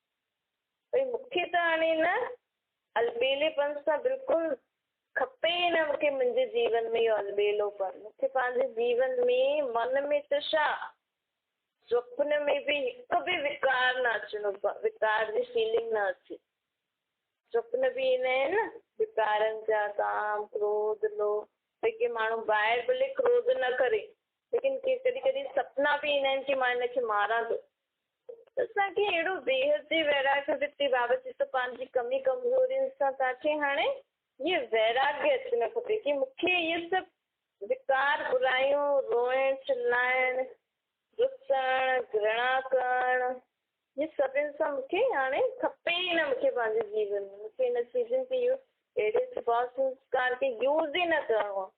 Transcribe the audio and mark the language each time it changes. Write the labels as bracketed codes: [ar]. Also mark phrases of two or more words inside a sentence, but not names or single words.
[sd] भई मूंखे त हाणे न अलबेलेपन सां बिल्कुलु खपे ई न, मूंखे मुंहिंजे जीवन में इहो अलबेलोपन, मूंखे पंहिंजे जीवन में मन में त छा स्वप्न में बि हिकु बि विकार न अचिणो, विकार जी फीलिंग न अचे। स्वप्न बि ईंदा आहिनि न विकारनि जा, काम क्रोध लोभ, भई के माण्हू ॿाहिरि भले क्रोध न करे, लेकिन कॾहिं कॾहिं सपना बि ईंदा आहिनि कि मां हिनखे मारां थो। त असांखे अहिड़ो बेहद जी वैराग्य वृत्ति बाबा चए थो पंहिंजी कमी कमज़ोरियुनि सां तव्हांखे हाणे इहे वैराग्य अचणु खपे कि मूंखे इहे सभु विकार, बुराइयूं, रोइण चिल्लाइण, रुसण, घृणा करणु, इहे सभिनि सां मूंखे हाणे खपे ई न, मूंखे पंहिंजे जीवन में मूंखे हिन चीज़ुनि खे यूज़, अहिड़े स्वभाव संस्कार खे यूज़ ई न करिणो आहे।